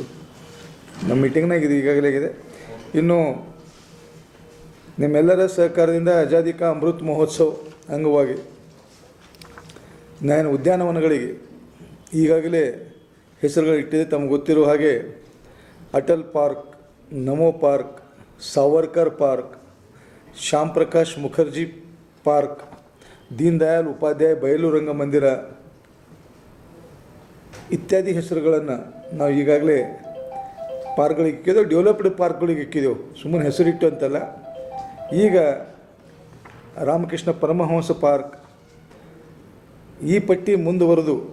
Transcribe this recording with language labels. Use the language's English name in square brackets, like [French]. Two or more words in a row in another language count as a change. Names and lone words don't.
[Kannada] ನಮ್ಮ ಮೀಟಿಂಗ್ನಾಗ ಇದು ಈಗಾಗಲೇ ಆಗಿದೆ. ಇನ್ನು ನಿಮ್ಮೆಲ್ಲರ ಸಹಕಾರದಿಂದ ಆಜಾದಿ ಕಾ ಅಮೃತ್ ಮಹೋತ್ಸವ ಅಂಗವಾಗಿ ನಾನು ಉದ್ಯಾನವನಗಳಿಗೆ ಈಗಾಗಲೇ ಹೆಸರುಗಳು ಇಟ್ಟಿದೆ. ತಮಗೆ ಗೊತ್ತಿರೋ ಹಾಗೆ ಅಟಲ್ ಪಾರ್ಕ್ नमो पार्क, सावरकर पार्क, श्याम प्रकाश मुखर्जी पार्क, ದೀನ್ ದಯಾಳ್ ಉಪಾಧ್ಯಾಯ ಬಯಲು ರಂಗಮಂದಿರ ಇತ್ಯಾದಿ ಹೆಸರುಗಳನ್ನು ನಾವು ಈಗಾಗಲೇ ಪಾರ್ಕ್ಗಳಿಗೆ ಇಕ್ಕಿದ್ದೆವು, ಡೆವಲಪ್ಡ್ ಪಾರ್ಕ್ಗಳಿಗೆ ಇಕ್ಕಿದ್ದೆವು, ಸುಮ್ಮನೆ ಹೆಸರಿಟ್ಟು ಅಂತಲ್ಲ. ಈಗ ರಾಮಕೃಷ್ಣ ಪರಮಹಂಸ ಪಾರ್ಕ್, ಈ ಪಟ್ಟಿ ಮುಂದುವರೆದು